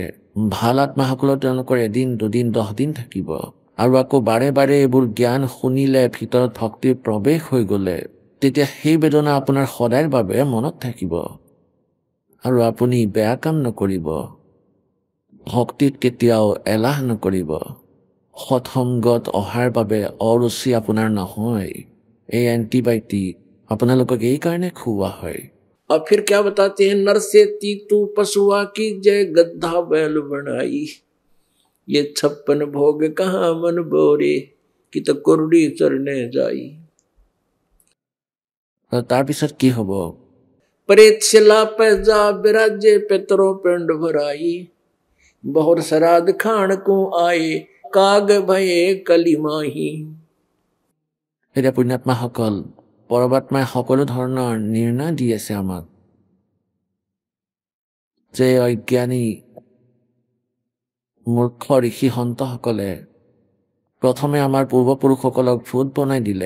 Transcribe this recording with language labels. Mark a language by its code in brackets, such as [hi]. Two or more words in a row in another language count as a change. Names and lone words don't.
[as] ভাল আত্মাসকলৰ তেওঁলোকৰ 1 দিন 2 দিন 10 দিন থাকিব, আৰু আকৌ বাৰে বাৰে এইবোৰ জ্ঞান শুনিলে, ভিতৰত ভক্তিৰ প্ৰৱেশ হৈ গ'লে, তেতিয়া সেই বেদনা আপোনাৰ সদায়ৰ বাবে মনত থাকিব, আৰু আপুনি বেয়া কাম নকৰিব। ভক্তিত কেতিয়াও এলাহ নকৰিব। সৎসংগত অহাৰ বাবে অৰুচি আপোনাৰ নহয়। এই এণ্টিবায়'টিক আপোনালোকক এই কাৰণে খুওৱা হয়। [hi] और फिर क्या बताते हैं, नर से तीतू पशुआ की जय, गद्दा बैल बनाई, ये 56 भोग कहाँ मन बोरे, कि तो कुरडी चरने जाई। [as] তাৰপিছত কি হ'ব? [hi] प्रेत शिला पे जा विराजे, पितरों पिंड भराई, बहुत श्राद्ध खान को आए, काग भये कलिमाही। [as] এতিয়া পুণ্যাত্মাসকল, পৰমাত্মাই সকলো ধৰণৰ নিৰ্ণয় দি আছে আমাক, যে অজ্ঞানী মূৰ্খ ঋষি সন্তসকলে প্ৰথমে আমাৰ পূৰ্বপুৰুষসকলক ভূত বনাই দিলে।